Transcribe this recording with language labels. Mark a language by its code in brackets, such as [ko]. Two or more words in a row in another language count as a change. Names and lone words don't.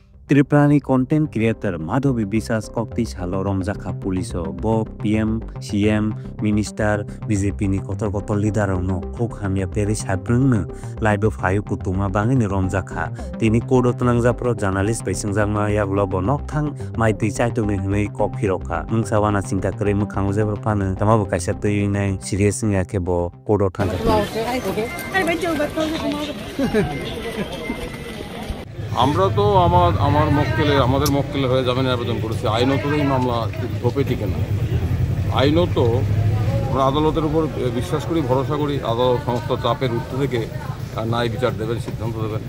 [trp] Tripurani [en] content creator [trp] Madhavi Biswas Kokti Salo Romjaka Police Bo PM CM Minister BJP ni kotor leader no Hok Hamia Peris Habrung Live of Hayu Kutuma Bangin Romjaka Tini Kodo Tanangzapro journalist Pesingzama Yaglobo Noktang Mai Tichaitu Ni Kok Hiroka Mungsawana Sinta Krem Kangzapana Tamabu Kashato Yunai Serious Yakebo Kodo Tanga [bn] আমরা তো আমাদের মক্কেলের হয়ে জামিনের আবেদন করেছি। আইনত এই মামলা ধোপে টিকে না। আইনত আমরা আদালতের উপর বিশ্বাস করি, ভরসা করি, আদালত সমস্ত চাপের ঊর্ধ্বে থেকে ন্যায় বিচার দেবেন, সিদ্ধান্ত দেবেন।